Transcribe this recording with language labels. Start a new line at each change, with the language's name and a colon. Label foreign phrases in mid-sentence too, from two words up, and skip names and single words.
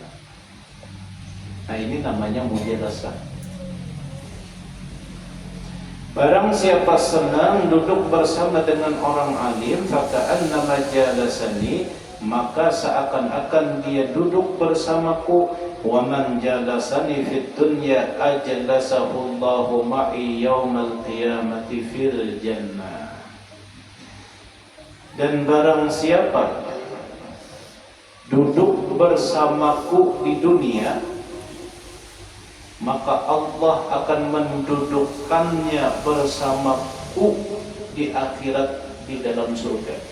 Indonesian: Nah ini namanya mujalasah. Barang siapa senang duduk bersama dengan orang alim,
Arabic: فكأنما جالسني,
Indonesian: maka seakan-akan dia duduk bersamaku.
Arabic: ومن جالسني في الدنيا أجلسه الله معي يوم القيامة في الجنة.
Indonesian: Dan barang siapa duduk bersamaku di dunia, maka Allah akan mendudukkannya bersamaku di akhirat di dalam surga.